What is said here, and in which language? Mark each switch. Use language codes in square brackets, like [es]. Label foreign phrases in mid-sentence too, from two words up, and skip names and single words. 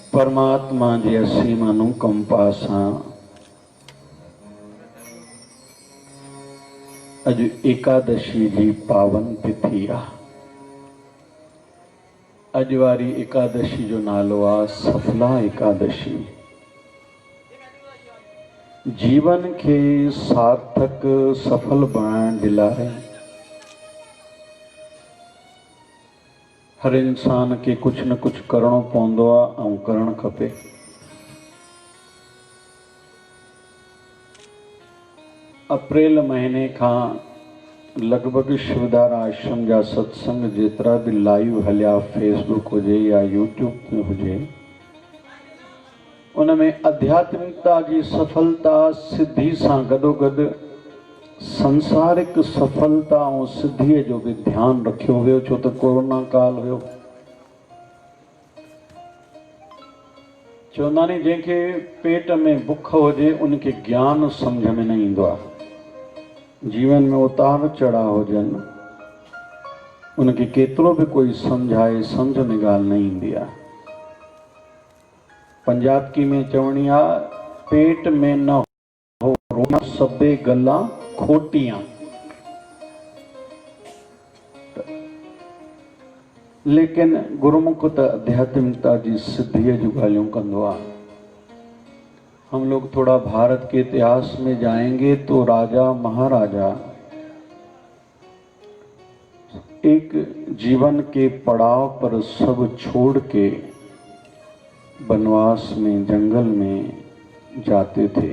[sd] परमात्मा जी असीम अनुकंपा सां अज एकादशी जी पावन तिथि आ। अज वारी एकादशी जो नालो आ सफला एकादशी। [hi] जीवन के सार्थक सफल बनाने [sd] जे लाइ हर इंसान के कुछ न कुछ करणो पवंदो आहे ऐं करणु खपे। अप्रैल महीने खां लगभग शिवदार आश्रम जा सत्संग जेतिरा भी लाइव हलिया, फेसबुक हुजे या यूट्यूब में हुजे, [hi] उनमें आध्यात्मिकता की सफलता सिद्धि [sd] सां गॾोगॾु [hi] संसारिक सफलता और सिद्धि [sd] जो भी ध्यान रखियो वियो, छो तो कोरोना काल हुयो। चवंदा नी जंहिंखे पेट में बुख हुजे उनके ज्ञान समझ में न ईंदो आहे। जीवन में उतार चढ़ाव हुजनि उनके केतिरो भी कोई समझाए समझ में ॻाल्हि न ईंदी आहे। पंजाबी में चवणी आहे, [pa] ਪੇਟ ਮੇਂ ਨ ਹੋ ਰੋਨਾ ਸਬੇ ਗੱਲਾ ਖੋਟੀਆਂ। [sd] लेकिन गुरुमुख त [hi] आध्यात्मिकता की सिद्धि [sd] जो गालियों कंदो आहे। [hi] हम लोग थोड़ा भारत के इतिहास में जाएंगे तो राजा महाराजा एक जीवन के पड़ाव पर सब छोड़ के वनवास में जंगल में जाते थे।